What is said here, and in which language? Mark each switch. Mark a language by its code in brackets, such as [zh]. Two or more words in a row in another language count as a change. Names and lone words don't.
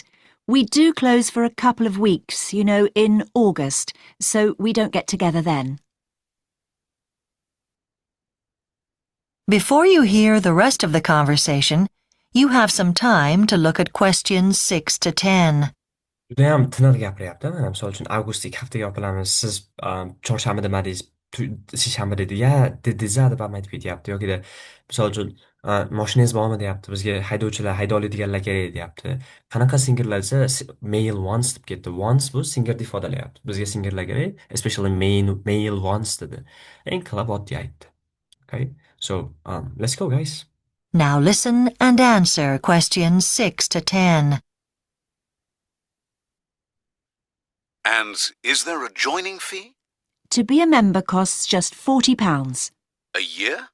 [en] We do close for a couple of weeks, you know, in August, so we don't get together then. Before you hear the rest of the conversation, you have some time to look at questions 6 to 10. [uz] Judayam tiniq gapiryapti. Mana misol uchun avgust ikki haftaga yopilamiz. Siz chorshanba demadingiz, seshanba dedi. Ya, dedingiz deb ham aytib ketyapti. Yokida misol uchun moshinangiz bormi deyapti. Bizga haydovchilar, hayda oladiganlar kerak deyapti. Qanaqa singerlar desa, [en] mail once [uz] deb ketdi. Once bu singerni ifodalayapti. Bizga singerlar kerak, [en] especially mail once dedi. [uz] Eng qilib oddiy aytdi. [en] Okay? So, let's go, guys. Now listen and answer questions 6 to 10. And is there a joining fee? To be a member costs just £40. A year?